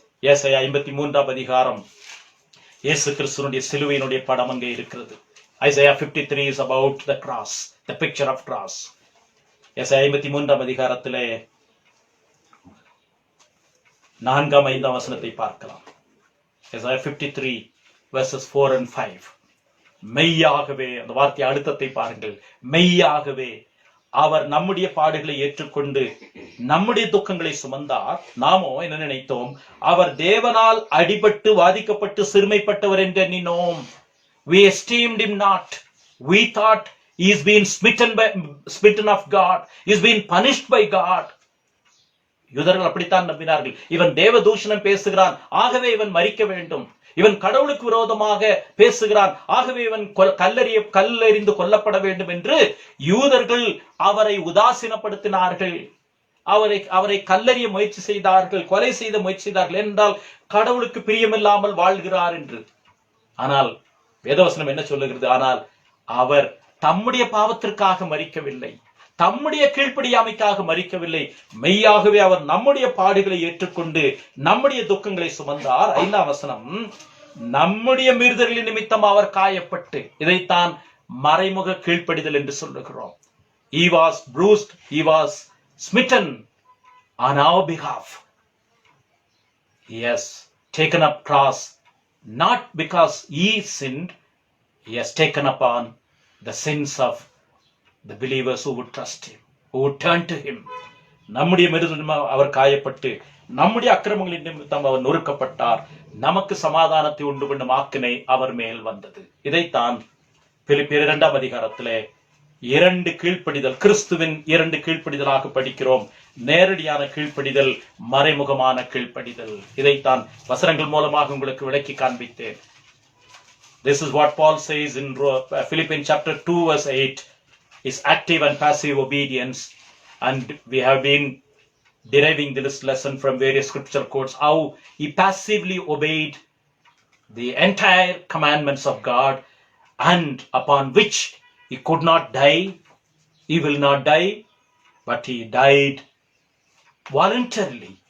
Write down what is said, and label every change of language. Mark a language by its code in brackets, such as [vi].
[ta] ஏசாயா 53ஆம் அதிகாரம் இயேசு கிறிஸ்துவினுடைய சிலுவையினுடைய படம் அங்கே இருக்கிறது. [en] Isaiah 53 is about the cross, the picture of cross. [ta] ஏசாயா 53ஆம் அதிகாரத்திலே 4ஆம் 5ஆம் வசனத்தை பார்க்கலாம். [en] Isaiah 53 verses 4 and 5. [ta] மெய்யாகவே, அந்த வார்த்தை அழுத்தத்தை பாருங்கள், மெய்யாகவே அவர் நம்முடைய பாடுகளை ஏற்றுக்கொண்டு நம்முடைய துக்கங்களை சுமந்தார். நாமோ என்ன நினைத்தோம்? அவர் தேவனால் அடிபட்டு வாதிக்கப்பட்டு சிறுமைப்பட்டவர் என்று எண்ணினோம். [en] We esteemed him not. We thought he is being smitten of God. He is being punished by God. [ta] யூதர்கள் அப்படித்தான் நம்பினார்கள். இவன் தேவ தூஷணம் பேசுகிறான், ஆகவே இவன் மரிக்க வேண்டும். இவன் கடவுளுக்கு விரோதமாக பேசுகிறான், ஆகவே இவன் கல்லெறிந்து கொல்லப்பட வேண்டும் என்று யூதர்கள் அவரை உதாசீனப்படுத்தினார்கள். அவரை கல்லெறிய முயற்சி செய்தார்கள், கொலை செய்த முயற்சி செய்தார்கள். என்றால் கடவுளுக்கு பிரியமில்லாமல் வாழ்கிறார் என்று. ஆனால் வேதவசனம் என்ன சொல்லுகிறது? ஆனால் அவர் தம்முடைய பாவத்திற்காக மரிக்கவில்லை, தம்முடைய கீழ்ப்படியாமைக்காக மரிக்கவில்லை, மெய்யாகவே அவர் நம்முடைய பாடுகளை ஏற்றுக்கொண்டு நம்முடைய துக்கங்களை சுமந்தார். 5ஆம் வசனம், நம்முடைய மீறுதல்களின் நிமித்தம் அவர் காயப்பட்டு, இதைத்தான் மறைமுக கீழ்ப்படிதல் என்று சொல்லுகிறோம். [en] He was bruised, he was smitten on our behalf. He has taken up cross, not because he sinned, he has taken upon the sins of the believers who would trust him, who would turn to him. [ta] நம்முடைய மீறுதலில் அவர் காயப்பட்டு, நம்முடைய அக்கிரமங்களின் நிமித்தம் அவர் நொறுக்கப்பட்டார், நமக்கு சமாதானத்தை உண்டு பண்ணும் ஆக்கினை அவர் மேல் வந்தது. இதைத்தான் பிலிப்பியர் 2ஆம் அதிகாரத்திலே 2 கீழ்ப்படிதல், கிறிஸ்துவின் 2 கீழ்ப்படிதலாக படிக்கிறோம். நேரடியான கீழ்ப்படிதல், மறைமுகமான கீழ்ப்படிதல். இதைத்தான் வசனங்கள் மூலமாக உங்களுக்கு விளக்கி காண்பித்தேன். [en] This is what Paul says in Philippians chapter 2 verse 8, is active and passive obedience. And we have been deriving this lesson from various scripture quotes, how he passively obeyed the entire commandments of God, and upon which he could not die, he will not die, but he died voluntarily.